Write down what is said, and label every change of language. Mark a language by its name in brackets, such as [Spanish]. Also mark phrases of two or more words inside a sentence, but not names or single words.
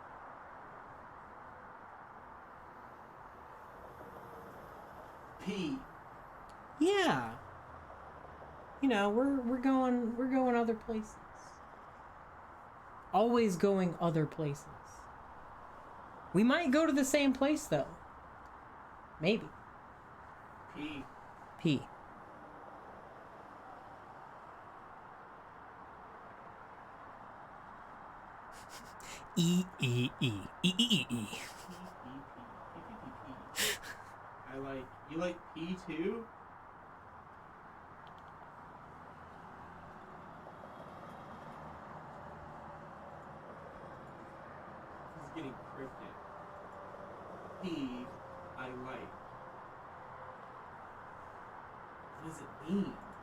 [English] P. Yeah. You know, we're going other places. Always going other places. We might go to the same place though. Maybe. P. P. E E E E E E. I like. You like P too? This is getting cryptic. P. I like. What does it mean?